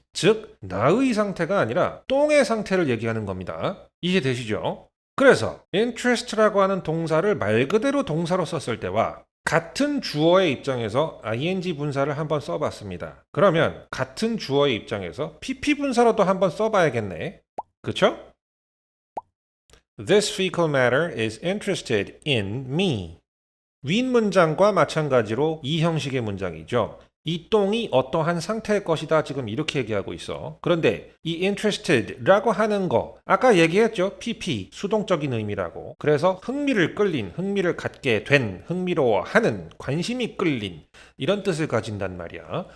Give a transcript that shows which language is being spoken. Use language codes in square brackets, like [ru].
[ko] 즉 나의 상태가 아니라 똥의 상태를 얘기하는 겁니다. 이해되시죠? 그래서 interest라고 하는 동사를 말 그대로 동사로 썼을 때와 같은 주어의 입장에서 ing 분사를 한번 써봤습니다. 그러면 같은 주어의 입장에서 pp 분사로도 한번 써봐야겠네. 그쵸? [en] This fecal matter is interested in me. [ko] 윗 문장과 마찬가지로 이 형식의 문장이죠. 이 똥이 어떠한 상태의 것이다 지금 이렇게 얘기하고 있어. 그런데 이 interested라고 하는 거 아까 얘기했죠. PP 수동적인 의미라고. 그래서 흥미를 끌린, 흥미를 갖게 된, 흥미로워하는, 관심이 끌린 이런 뜻을 가진단 말이야.